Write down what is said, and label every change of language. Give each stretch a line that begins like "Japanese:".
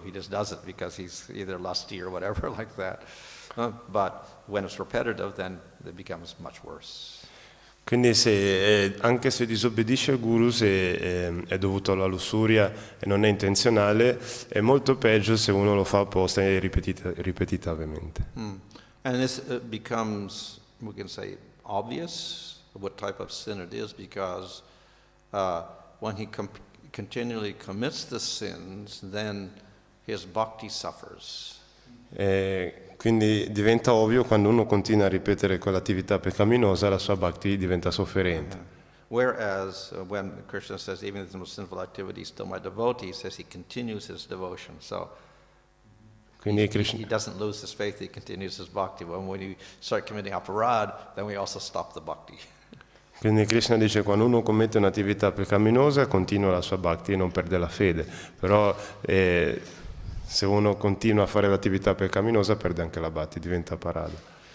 English: He just does it because he's either lusty or whatever like that. But when it's repetitive, then it becomes much worse.
Italian: Quindi anche se disobbedisce al Guru, se è dovuto alla lussuria e non è intenzionale, è molto peggio se uno lo fa apposta e ripetitivamente.
English: And this becomes, we can say, obvious what type of sin it is, because when he continually commits the sins, then his bhakti suffers.
Italian: Quindi diventa ovvio quando uno continua a ripetere quell'attività peccaminosa, la sua bhakti diventa sofferente.
English: Whereas when Krishna says, even if the most sinful activity, still my devotee, he says he continues his devotion. So
Italian: Quindi
English: he doesn't lose his faith, he continues his bhakti. When you start committing aparad, then we also stop the bhakti.
Italian: Quindi Krishna dice quando uno commette un'attività peccaminosa continua la sua bhakti e non perde la fede, però se uno continua a fare l'attività peccaminosa perde anche la bhakti, diventa parada.